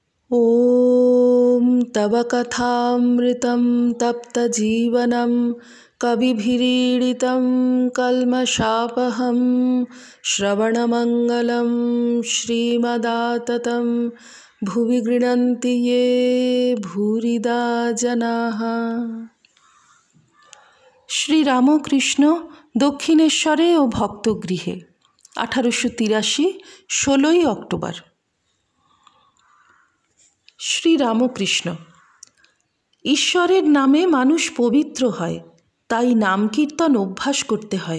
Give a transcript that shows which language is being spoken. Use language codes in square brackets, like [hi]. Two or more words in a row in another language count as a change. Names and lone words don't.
[sa] ॐ तव कथामृतं तप्तजीवनं कविभिरीडितं कल्मषापहं श्रवणमङ्गलं श्रीमदाततं भुवि गृह्णन्ति ये भूरिदा जनाः। [bn] শ্রীরামকৃষ্ণ দক্ষিণেশ্বরে ও ভক্তগৃহে 1883 16ই অক্টোবর। শ্রীরামকৃষ্ণ। ঈশ্বরের নামে মানুষ পবিত্র হয়, তাই নাম কীর্তন অভ্যাস করতে হয়।